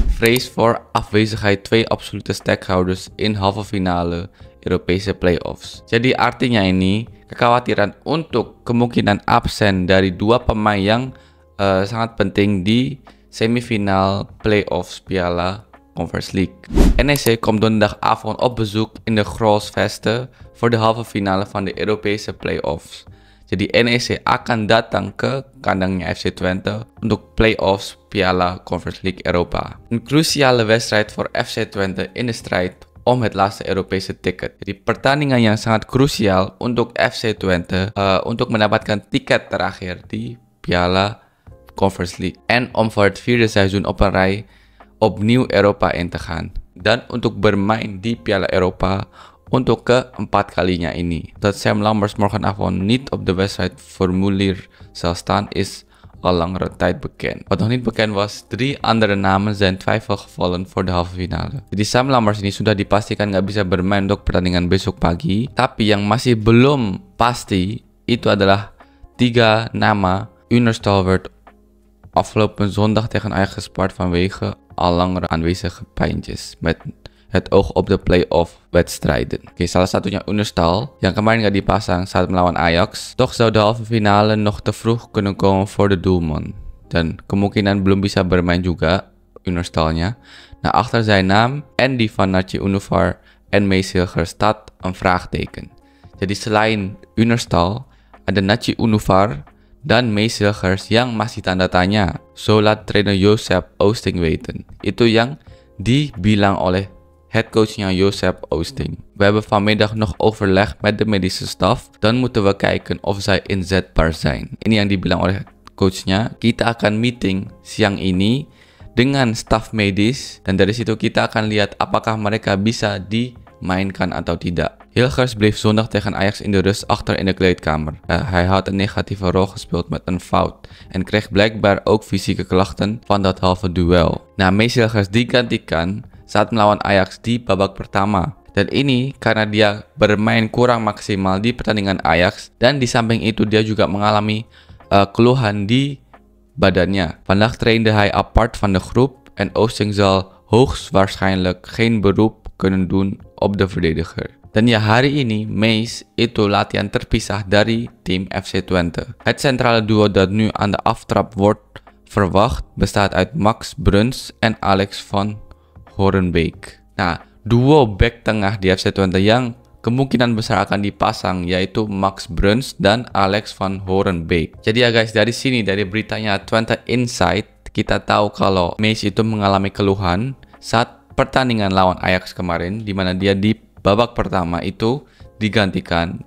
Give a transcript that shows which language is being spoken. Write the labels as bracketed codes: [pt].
[nl] Vrees voor afwezigheid twee absolute stakeholders in halve finale Europese playoffs. [id] Jadi artinya ini kekhawatiran untuk kemungkinan absen dari dua pemain yang sangat penting di semifinal playoffs Piala Conference League. [nl] NEC komt donderdagavond op bezoek in de Grolsvesten voor de halve finale van de Europese playoffs. [id] Jadi NEC akan datang ke kandangnya FC Twente untuk playoffs Piala Conference League Europa. [nl] Een cruciale wedstrijd voor FC Twente in de strijd om het laatste Europese ticket. [id] Jadi pertandingan yang sangat krusial untuk FC Twente untuk mendapatkan tiket terakhir di Piala Conference League. [nl] En om voor het vierde seizoen op een rij opnieuw Europa in te gaan. [id] Dan untuk bermain di Piala Europa untuk keempat kalinya ini. [nl] Dat Sam Lammers morgenavond niet op de wedstrijdformulier zal staan is al langere tijd bekend. Wat nog niet bekend was, 3 andere namen zijn twijfelgevallen voor de halve finale. [id] Jadi Sam Lammers ini sudah dipastikan nggak bisa bermain untuk pertandingan besok pagi. Tapi yang masih belum pasti itu adalah 3 nama. [nl] Unerstal werd afgelopen zondag tegen Ajax gespart vanwege al langere aanwezige pijntjes met het oog op de play-off wedstrijden. [id] Oke, salah satunya Unerstal yang kemarin gak dipasang saat melawan Ajax. [nl] Toch zou de halve finale nog te vroeg kunnen komen voor de doelman. [id] Dan kemungkinan belum bisa bermain juga Unerstalnya. [nl] Nah, achter zijn naam en die van Nachi Unufar en Mace Hilgers staat een vraagteken. [id] Jadi selain Unerstal ada Nachi Unufar dan Mace Hilgers yang masih tanda tanya. [nl] Zo laat trainer Josep Oosting weten. [id] Itu yang dibilang oleh headcoachnya Josep Oosting. [nl] We hebben vanmiddag nog overleg met de medische staf. Dan moeten we kijken of zij inzetbaar zijn. [id] Ini yang dibilang oleh coachnya. Kita akan meeting siang ini dengan staf medis. Dan dari situ kita akan lihat apakah mereka bisa dimainkan atau tidak. [nl] Hilgers bleef zondag tegen Ajax in de rust achter in de kleedkamer. Hij had een negatieve rol gespeeld met een fout. En kreeg blijkbaar ook fysieke klachten van dat halve duel. [id] Nah, Mace Hilgers digantikan saat melawan Ajax di babak pertama. Dan ini karena dia bermain kurang maksimal di pertandingan Ajax. Dan di samping itu dia juga mengalami keluhan di badannya. [nl] Vandaag trainde hij apart van de groep. En Oosting zal hoogstwaarschijnlijk geen beroep kunnen doen op de verdediger. [id] Dan ya, hari ini Mace itu latihan terpisah dari tim FC Twente. [nl] Het centrale duo dat nu aan de aftrap wordt verwacht bestaat uit Max Bruns en Alex van Horenbeek. [id] Nah, duo back tengah di FC Twente yang kemungkinan besar akan dipasang yaitu Max Bruns dan Alex van Horenbeek. Jadi ya guys, dari sini dari beritanya Twente Insight kita tahu kalau Mace itu mengalami keluhan saat pertandingan lawan Ajax kemarin, di mana dia di babak pertama itu digantikan.